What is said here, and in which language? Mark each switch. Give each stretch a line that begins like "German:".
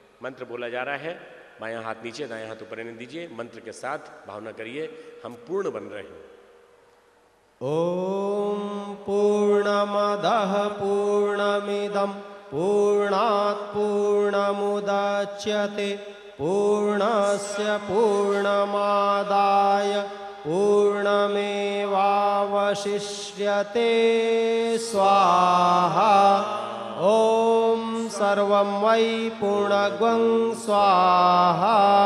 Hindi: मंत्र बोला जा रहा है, बायां हाथ नीचे, दायां हाथ ऊपर रहने दीजिए। मंत्र के साथ भावना करिए, हम पूर्ण बन रहे हैं।
Sanskrit: ओम पूर्णमदः पूर्णमिदं पूर्णात् पूर्णमुदच्यते पूर्णस्य पूर्णमादाय पूर्णमेवावशिष्यते स्वाहा। ओम सर्वं वै पूर्णगं स्वाहा।